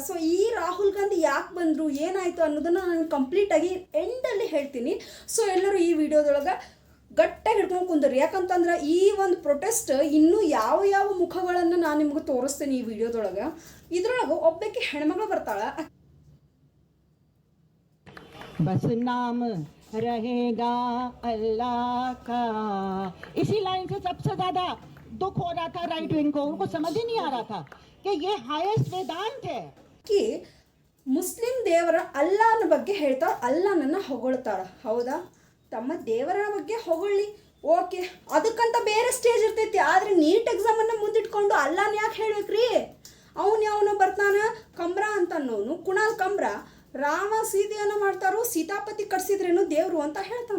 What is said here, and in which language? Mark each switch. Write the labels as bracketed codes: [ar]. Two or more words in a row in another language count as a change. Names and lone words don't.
[kn] ಸೊ ಈ ರಾಹುಲ್ ಗಾಂಧಿ ಯಾಕೆ ಬಂದರು, ಏನಾಯಿತು ಅನ್ನೋದನ್ನು ನಾನು ಕಂಪ್ಲೀಟಾಗಿ ಎಂಡಲ್ಲಿ ಹೇಳ್ತೀನಿ. ಸೊ ಎಲ್ಲರೂ ಈ ವಿಡಿಯೋದೊಳಗೆ ಗಟ್ಟಾಗಿ ಹಿಡ್ಕೊಂಡು ಕುಂದ್ರಿ. ಯಾಕಂತಂದ್ರೆ ಈ ಒಂದು ಪ್ರೊಟೆಸ್ಟ್ ಇನ್ನೂ ಯಾವ ಮುಖಗಳನ್ನು ನಾನು ನಿಮ್ಗೆ ತೋರಿಸ್ತೇನೆ ಈ ವಿಡಿಯೋದೊಳಗೆ. ಇದ್ರೊಳಗೆ ಒಬ್ಬಕ್ಕೆ ಹೆಣ್ಮಗಳು ಬರ್ತಾಳ. [hi] बस नाम रहेगा अल्लाह का, इसी लाइन से सबसे ज्यादा दुख हो रहा था राइट विंग को. उनको समझ ही नहीं आ रहा था कि ये हाईएस्ट वेदांत है [kn] कि ಮುಸ್ಲಿಂ ದೇವರ ಅಲ್ಲಾನ ಬಗ್ಗೆ ಹೇಳ್ತಾರ, ಅಲ್ಲಾನನ್ನ ಹೊಗಳ್ತಾರ. ಹೌದಾ? ತಮ್ಮ ದೇವರ ಬಗ್ಗೆ ಹೊಗಳಿ, ಓಕೆ, ಅದಕ್ಕಂತ ಬೇರೆ ಸ್ಟೇಜ್ ಇರ್ತೈತಿ. ಆದರೆ ನೀಟ್ ಎಕ್ಸಾಮನ್ನು ಮುಂದಿಟ್ಕೊಂಡು ಅಲ್ಲಾನ ಯಾಕೆ ಹೇಳ್ಬೇಕ್ರಿ? ಅವನು ಬರ್ತಾನೆ ಕಂಬ್ರಾ ಅಂತ ಅನ್ನೋನು, ಕುಣಾಲ್ ಕಂಬ್ರಾ, ರಾಮ ಸೀತೆಯನ್ನು ಮಾಡ್ತಾರೋ, ಸೀತಾಪತಿ ಕಟ್ಸಿದ್ರೇನು ದೇವರು ಅಂತ ಹೇಳ್ತಾನೆ.